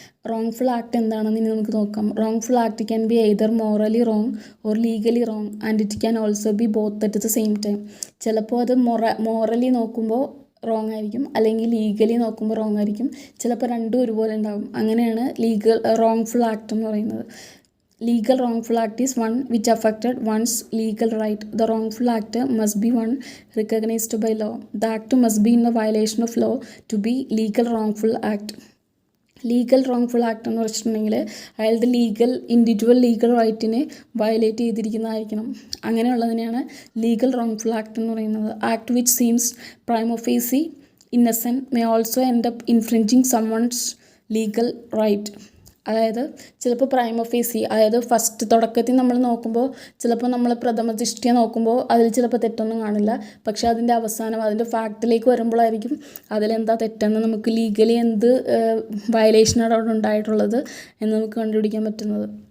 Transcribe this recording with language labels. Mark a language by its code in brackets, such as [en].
[en] wrongful act [ml] എന്താണെന്ന് ഇനി നമുക്ക് നോക്കാം. [en] Wrongful act can be either morally wrong or legally wrong and it can also be both at the same time. [ml] ചിലപ്പോൾ അത് morally നോക്കുമ്പോൾ wrong ആയിരിക്കും, അല്ലെങ്കിൽ ലീഗലി നോക്കുമ്പോൾ റോങ് ആയിരിക്കും, ചിലപ്പോൾ രണ്ടും ഒരുപോലെ ഉണ്ടാകും. അങ്ങനെയാണ് റോങ്ഫുൾ ആക്ട് എന്ന് പറയുന്നത്. [en] Legal wrongful act is one which affected one's legal right. The wrongful act must be one recognized by law. The act must be in a violation of law to be legal wrongful act. [ml] Legal wrongful act എന്ന് വെച്ചിട്ടുണ്ടെങ്കിൽ അയാളുടെ individual legal റൈറ്റിനെ violate ചെയ്തിരിക്കുന്നതായിരിക്കണം. അങ്ങനെയുള്ളതിനെയാണ് legal wrongful act എന്ന് പറയുന്നത്. [en] Act which seems prima facie innocent may also end up infringing someone's legal right. [ml] അതായത് ചിലപ്പോൾ പ്രൈമ ഫേസി, അതായത് first തുടക്കത്തിൽ നമ്മൾ നോക്കുമ്പോൾ ചിലപ്പോൾ നമ്മൾ പ്രഥമ ദൃഷ്ടിയെ നോക്കുമ്പോൾ അതിൽ ചിലപ്പോൾ തെറ്റൊന്നും കാണില്ല. പക്ഷേ അതിൻ്റെ അവസാനം അതിൻ്റെ ഫാക്റ്റിലേക്ക് വരുമ്പോഴായിരിക്കും അതിലെന്താ തെറ്റെന്ന് നമുക്ക് ലീഗലി എന്ത് വയലേഷനാണ് അവിടെ ഉണ്ടായിട്ടുള്ളത് എന്ന് നമുക്ക് കണ്ടുപിടിക്കാൻ പറ്റുന്നത്.